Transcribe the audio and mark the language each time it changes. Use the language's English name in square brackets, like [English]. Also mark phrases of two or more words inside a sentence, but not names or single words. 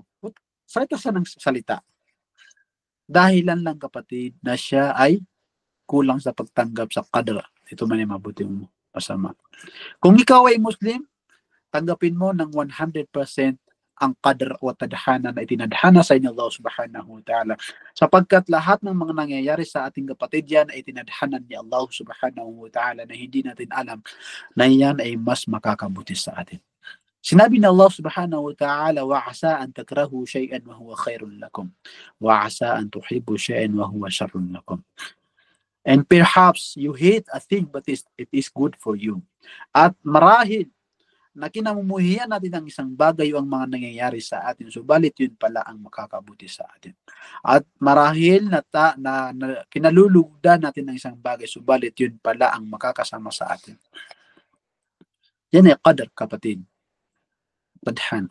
[Filipino] Salita siya ng salita. Dahilan lang kapatid na siya ay kulang sa pagtanggap sa qadr. Ito man ay mabuti o masama. Kung ikaw ay Muslim, tanggapin mo ng 100% ang qadr o tadhana na itinadhana sa inyo Allah [Arabic] سبحانه وتعالى. [Filipino] Sapagkat lahat ng mga nangyayari sa ating kapatid yan ay itinadhana ni Allah [Arabic] سبحانه وتعالى [Filipino] na hindi natin alam na yan ay mas makakabuti sa atin. Sinabi ni Allah [Arabic] سبحانه وتعالى, وَعَسَىٰ أَن تَكْرَهُوا شَيْئًا وَهُوَ خَيْرٌ لَكُمْ وَعَسَىٰ أَن تُحِبُّوا شَيْئًا وَهُوَ شَرٌ لَكُمْ. [English] And perhaps you hate a thing but it is good for you. [Filipino] At marahil na kinamumuhian natin ang isang bagay o ang mga nangyayari sa atin, subalit yun pala ang makakabuti sa atin. At marahil na kinalulugdan natin ang isang bagay, subalit yun pala ang makakasama sa atin. Yan ay qadr, kapatid. Tadhana.